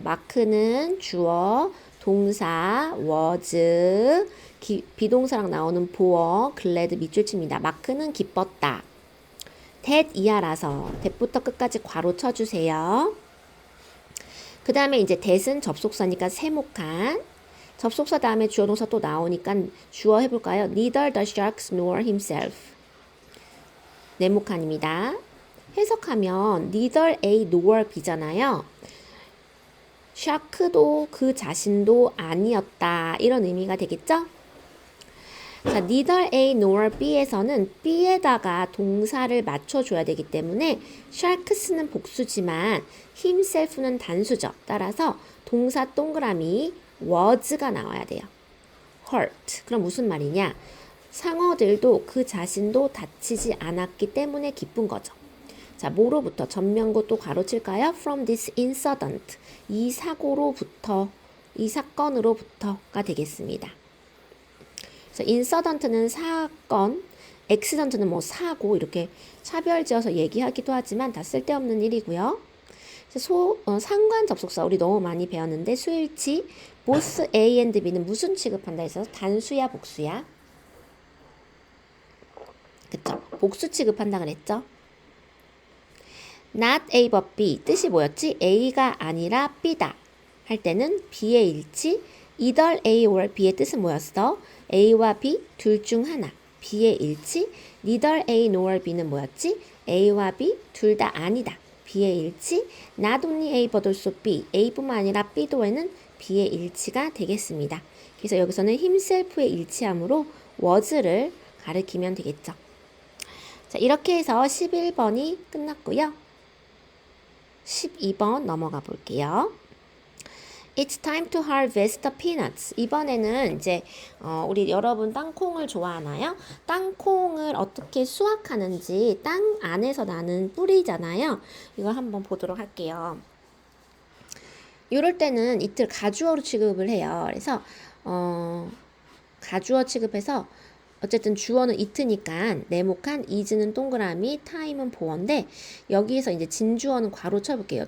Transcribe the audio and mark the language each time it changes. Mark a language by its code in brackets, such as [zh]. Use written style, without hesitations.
[ko] 마크는 주어, 동사 was, 비동사랑 나오는 보어, glad 밑줄 칩니다. 마크는 기뻤다. that 이하라서 that부터 끝까지 괄호 쳐주세요. 그 다음에 이제 that은 접속사니까 세목한. 접속사 다음에 주어 동사 또 나오니까 주어 해볼까요? [en] Neither the sharks nor himself. [ko] 네모칸입니다. 해석하면 neither A nor B잖아요. 샤크도 그 자신도 아니었다. 이런 의미가 되겠죠? 자, neither A nor B에서는 B에다가 동사를 맞춰줘야 되기 때문에 sharks는 복수지만 himself는 단수죠. 따라서 동사 동그라미 was가 나와야 돼요. hurt. 그럼 무슨 말이냐? 상어들도 그 자신도 다치지 않았기 때문에 기쁜 거죠. 자, 뭐로부터? 전면구 또 가로칠까요? [en] From this incident. [ko] 이 사고로부터, 이 사건으로부터가 되겠습니다. 그래서 incident는 사건, accident는 뭐 사고 이렇게 차별지어서 얘기하기도 하지만 다 쓸데없는 일이고요. 상관 접속사 우리 너무 많이 배웠는데 수일치 both A and B는 무슨 취급한다 해서 단수야 복수야? 그쵸? 복수 취급한다 그랬죠? Not A but B 뜻이 뭐였지? A가 아니라 B다 할 때는 B의 일치 either A or B의 뜻은 뭐였어? A와 B 둘 중 하나 B의 일치 neither A nor B는 뭐였지? A와 B 둘 다 아니다 B의 일치 [en] not only A but also B [ko] A뿐만 아니라 B도에는 B의 일치가 되겠습니다. 그래서 여기서는 himself의 일치함으로 was를 가리키면 되겠죠. 자, 이렇게 해서 11번이 끝났고요. 12번 넘어가 볼게요. [en] It's time to harvest the peanuts. [ko] 이번에는 이제 우리 여러분 땅콩을 좋아하나요? 땅콩을 어떻게 수확하는지 땅 안에서 나는 뿌리잖아요. 이거 한번 보도록 할게요. 이럴 때는 이틀 가주어로 취급을 해요. 그래서 가주어 취급해서 어쨌든 주어는 it니까 네모칸, is는 동그라미, time은 보어인데 여기에서 이제 진주어는 괄호 쳐볼게요.